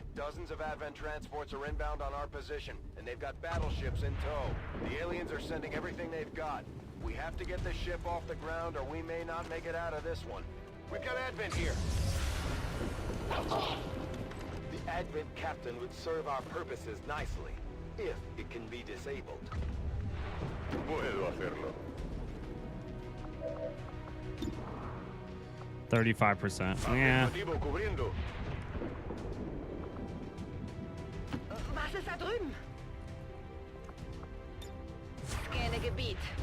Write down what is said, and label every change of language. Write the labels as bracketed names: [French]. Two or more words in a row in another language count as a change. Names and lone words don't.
[English] Dozens of Advent transports are inbound on our position, and they've got battleships in tow. The aliens are sending everything they've got. We have to get this ship off the ground or we may not make it out of this one. We've got Advent here. The Advent captain would serve our purposes nicely, if it can be disabled. [Spanish] Puedo hacerlo. [English] 35%. Yeah. [Spanish] Objetivo cubriendo. [German] Was ist da drüben? Scanne Gebiet.